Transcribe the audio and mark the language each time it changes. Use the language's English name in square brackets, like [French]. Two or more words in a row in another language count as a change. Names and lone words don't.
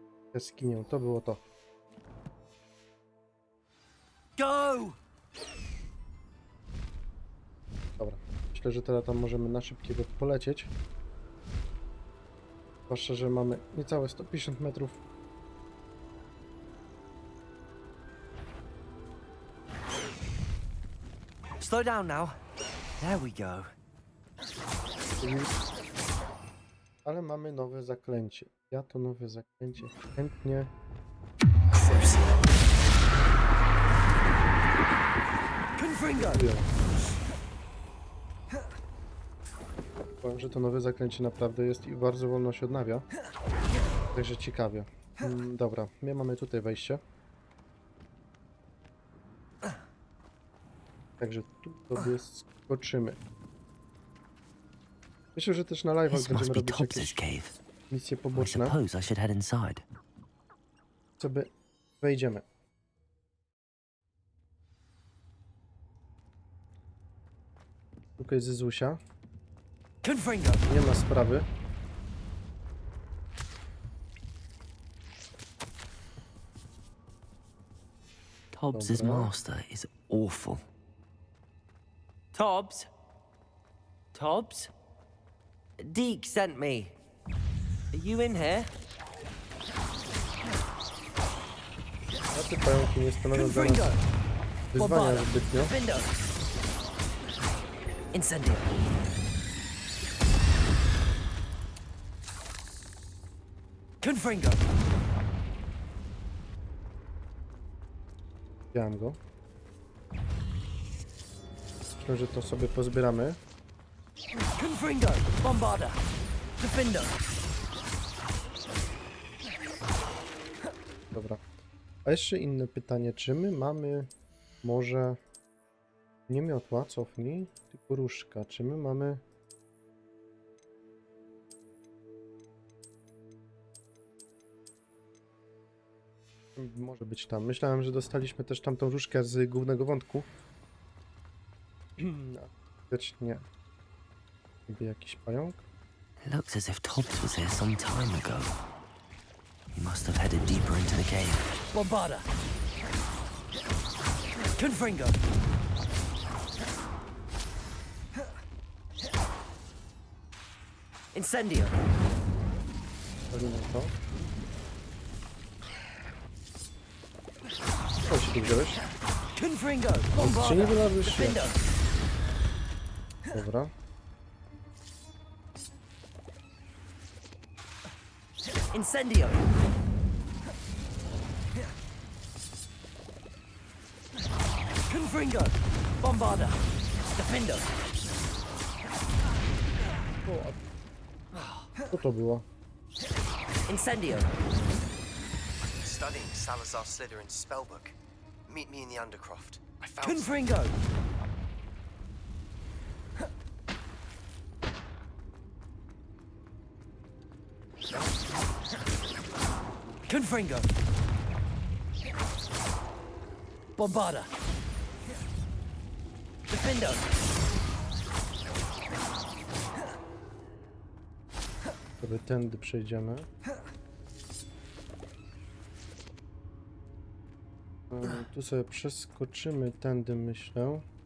[Polish] jaskinię. To było to. Go! Dobra. Myślę, że teraz tam możemy na szybkiego polecieć. Zwłaszcza, że mamy niecałe 150 metrów. [English] Slow down now. There we go. [Polish] Ale mamy nowe zaklęcie. Ja to nowe zaklęcie chętnie... Confringo! Powiem, że to nowe zaklęcie naprawdę jest i bardzo wolno się odnawia. Także ciekawie. Dobra, my mamy tutaj wejście. Także tu sobie skoczymy. Myślę, że też na live'ach This będziemy [English] must be [Polish] robić Tobbs's jakieś cave. misje I poboczne. [English] suppose I should head inside. [Polish] Sobie wejdziemy. Tutaj jest Zuzia. Confringo! Nie ma sprawy. Tobbs's Dobra. [English] master is awful. Tobbs? Tobbs? Deke sent me. Are you in here? [Polish] A te pająki nie stanowią dla nas wyzwania zbytnio. Defender! Incendio! Confringo! Widziałem go. Myślę, że to sobie pozbieramy. Confringo! Bombarda! Defender! Dobra. A jeszcze inne pytanie, czy my mamy może nie miotła, cofnij, tylko różdżka. Czy my mamy... Może być tam. Myślałem, że dostaliśmy też tamtą różdżkę z głównego wątku. Lecz nie. Niby jakiś pająk? [English] Looks as if Tobbs was here some time ago. He must have headed deeper into the cave. [Polish] Bombarda! Confringo! Incendio! Palimy to. Co się tu wziąłeś? Confringo! Czy nie Bombarda! wylazłeś? Nie. Defender! Dobra. Incendio! Confringo! Bombarda! Defender! Co to było? Incendio! [English] Studying Salazar Slytherin's spellbook. Meet me in the Undercroft. I found Confringo! Confringo! Bombarda! Defender! [Polish] Sobie tędy przejdziemy. Tu sobie przeskoczymy tędy, myślę.